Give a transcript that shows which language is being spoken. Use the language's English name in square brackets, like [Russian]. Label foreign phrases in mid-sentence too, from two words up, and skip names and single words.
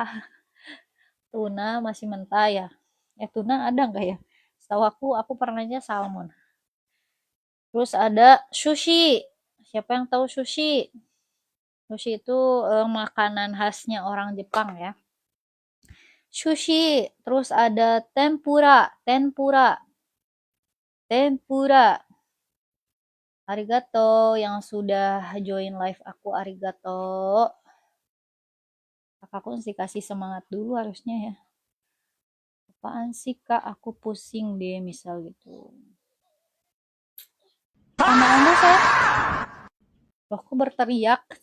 [Indonesian] Tuna masih mentah ya. Tuna ada nggak ya? Setahu aku pernahnya salmon. Terus ada sushi. Siapa yang tahu sushi? Sushi itu makanan khasnya orang Jepang ya. Sushi. Terus ada tempura. Tempura. Arigato yang sudah join live aku, arigato. Kakakku sih kasih semangat dulu harusnya ya. Apaan sih kak, aku pusing deh misal gitu. Sama anda saya. Loh kok berteriak?